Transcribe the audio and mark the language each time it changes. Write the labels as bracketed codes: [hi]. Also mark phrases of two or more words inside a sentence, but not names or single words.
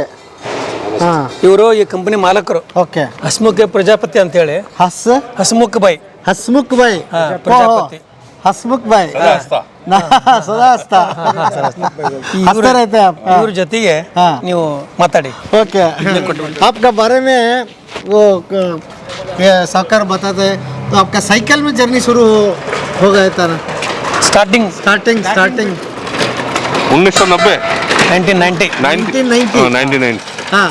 [kn] ಹಾಂ, ಇವರು ಈ ಕಂಪನಿ ಮಾಲಕರು. ಓಕೆ. ಹಸ್ಮುಖ ಪ್ರಜಾಪತಿ ಅಂತೇಳಿ. ಹಸ್ಮುಖ್ ಬಾಯ್ ಪ್ರಜಾಪತಿ. ಹಸ್ಮುಖ್ ಬಾಯ್ ಸದಾ ಇವ್ರ ಜೊತೆಗೆ ನೀವು ಮಾತಾಡಿ. [hi] ओके, आपका बारे में वो साहूकार बताते, तो आपका साइकिल में जर्नी शुरू हो गया था ना? स्टार्टिंग 1990 1990 हाँ,